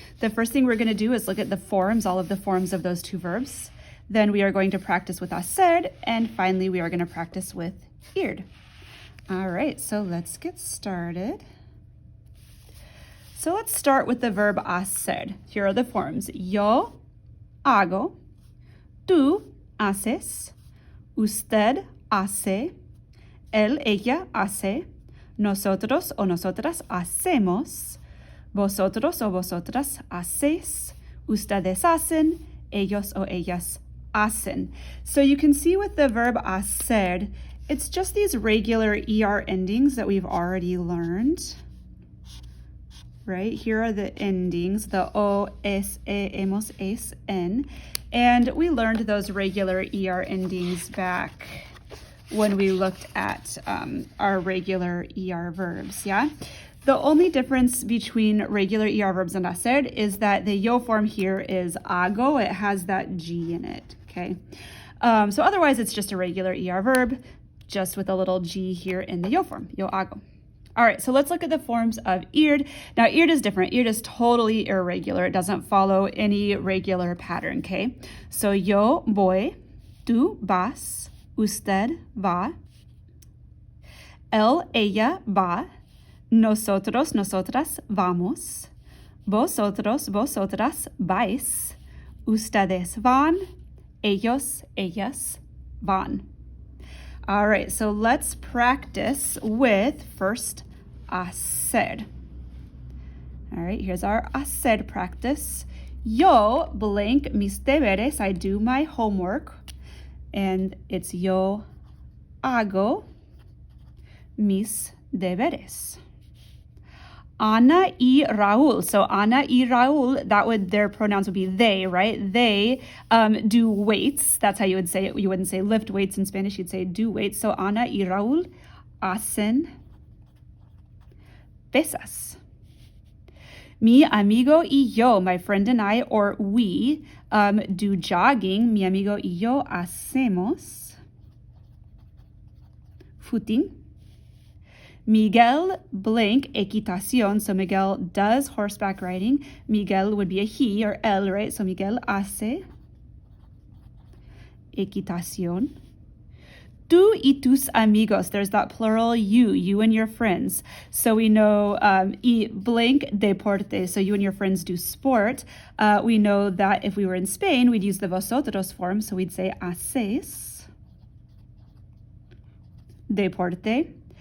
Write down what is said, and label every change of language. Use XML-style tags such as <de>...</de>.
<en>The first thing we're going to do is look at the forms, all of the forms of those two verbs. Then we are going to practice with hacer, and finally we are going to practice with ir. All right, so let's get started. So let's start with the verb hacer. Here are the forms.</en> <es>Yo hago, tú haces, usted hace, él, ella hace, nosotros o nosotras hacemos, vosotros o vosotras hacéis, ustedes hacen, ellos o ellas hacen.</es> <en>So you can see with the verb hacer, it's just these regular ER endings that we've already learned. Right, here are the endings, the o, es, e, hemos, es, en. And we learned those regular ER endings back when we looked at our regular ER verbs, yeah? The only difference between regular ER verbs and hacer is that the yo form here is hago. It has that G in it, okay? So otherwise, it's just a regular ER verb, just with a little G here in the yo form, yo hago. All right, so let's look at the forms of ir. Now, ir is different. Ir is totally irregular. It doesn't follow any regular pattern, okay?</en> <es>So, yo voy, tú vas, usted va, él, ella va, nosotros, nosotras vamos, vosotros, vosotras vais, ustedes van, ellos, ellas van.</es> <en>All right, so let's practice with first hacer. All right, here's our hacer practice.</en> <es>Yo blank mis deberes,</es> <en>I do my homework, and it's</en> <es>yo hago mis deberes. Ana y Raúl.</es> <en>So Ana y Raúl, their pronouns would be they, right? They do weights. That's how you would say it. You wouldn't say lift weights in Spanish. You'd say do weights.</en> <es>So Ana y Raúl hacen pesas. Mi amigo y yo,</es> <en>my friend and I, or we, do jogging.</en> <es>Mi amigo y yo hacemos footing. Miguel blank equitación.</es> <en>So Miguel does horseback riding. Miguel would be a he or él, right?</en> <es>So Miguel hace equitación. Tú y tus amigos.</es> <en>There's that plural you and your friends. So we know</en> <es>y blank deporte.</es> <en>So you and your friends do sport. We know that if we were in Spain, we'd use the vosotros form. So we'd say</en> <es>hacéis deporte.</es>